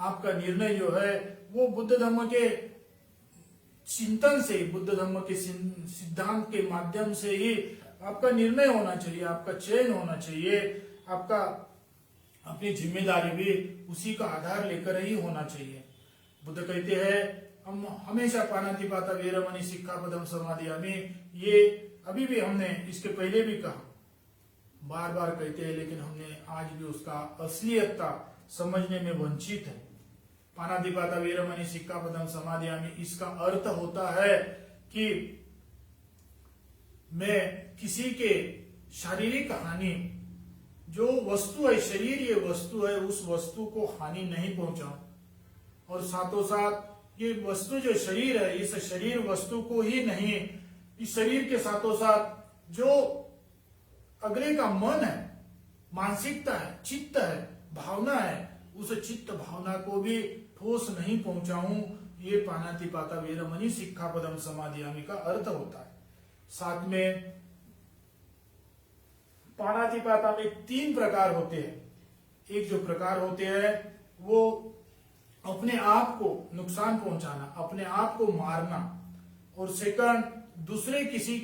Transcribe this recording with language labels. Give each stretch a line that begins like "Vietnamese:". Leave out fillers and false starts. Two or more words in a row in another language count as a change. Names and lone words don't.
Hindi: आपका निर्णय जो है वो बुद्ध धम्म के चिंतन से, बुद्ध धम्म के सिद्धांत के माध्यम से ही आपका निर्णय होना चाहिए, आपका चयन होना चाहिए, आपका अपनी जिम्मेदारी भी उसी का आधार लेकर ही होना चाहिए। बुद्ध कहते हैं हम हमेशा
Pali: पानातिपाता वेरमणि सिक्खापदम समाधियामि,
Hindi: ये अभी भी हमने इसके पहले भी कहा, बार बार कहते हैं, लेकिन हमने आज भी उसका असलियतता समझने में वंचित है।
Pali: पानातिपाता वेरमणि सिक्खापदम समाधियामि,
Hindi: इसका अर्थ होता है कि मैं किसी के शारीरिक हानि, जो वस्तु है, शरीर ये वस्तु है, उस वस्तु को हानि नहीं पहुंचाऊं, और साथों साथ ये वस्तु जो शरीर है, इस शरीर वस्तु को ही नहीं, इस शरीर के साथों साथ जो अगले का मन है, मानसिकता है, चित्त है, भावना है, उस चित्त भावना को भी ठोस नहीं पहुंचाऊं, ये
Pali: पानातिपाता वेरमणि सिक्खापदम समाधियामि
Hindi: का अर्थ होता है। साथ में पानातिपाता में 3 प्रकार होते हैं। एक जो प्रकार होते हैं वो अपने आप को नुकसान पहुंचाना, अपने आप को मारना, और सेकंड दूसरे किसी